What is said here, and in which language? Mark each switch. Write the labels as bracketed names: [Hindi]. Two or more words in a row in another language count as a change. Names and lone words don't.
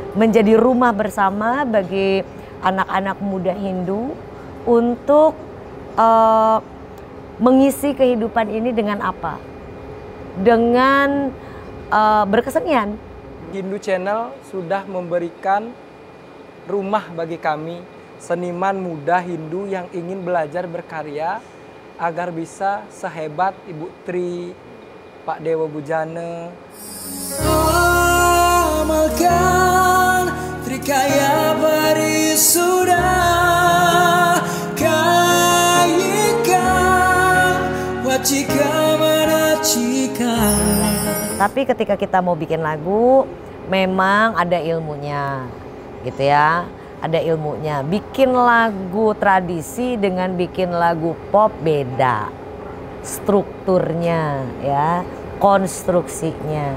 [Indonesian] menjadi rumah bersama bagi anak-anak muda Hindu untuk mengisi kehidupan ini dengan apa? Dengan berkesenian. Hindu Channel sudah memberikan rumah bagi kami, seniman muda Hindu yang ingin belajar berkarya agar bisa sehebat Ibu Tri, Pak Dewa Bujana. Amalkan Trikaya Parisuda Kayika Wacika Manacika. Tapi ketika kita mau bikin lagu, memang ada ilmunya, gitu ya. Ada ilmunya. Bikin lagu tradisi dengan bikin lagu pop beda. Strukturnya, ya, konstruksinya.